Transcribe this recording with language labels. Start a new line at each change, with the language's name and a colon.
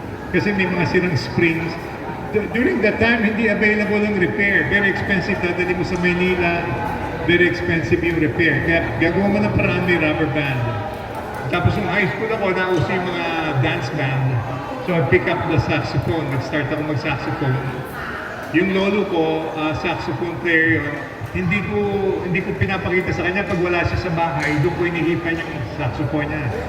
Filipino: Kasi may mga sirang springs. During that time, hindi available ang repair.
English: Very expensive,
Filipino: dadali mo sa Maynila.
English: Very expensive
Filipino: yung repair. Kaya gagawa mo ng paraan may rubber band. Tapos yung high school ako, nauso yung mga
English: dance band. So I pick up the saxophone.
Filipino: Nag-start ako mag-saxophone. Yung lolo ko, saxophone player yun. Hindi ko pinapakita sa kanya pag wala siya sa bahay, doon ko hinihipan yung saxophone niya.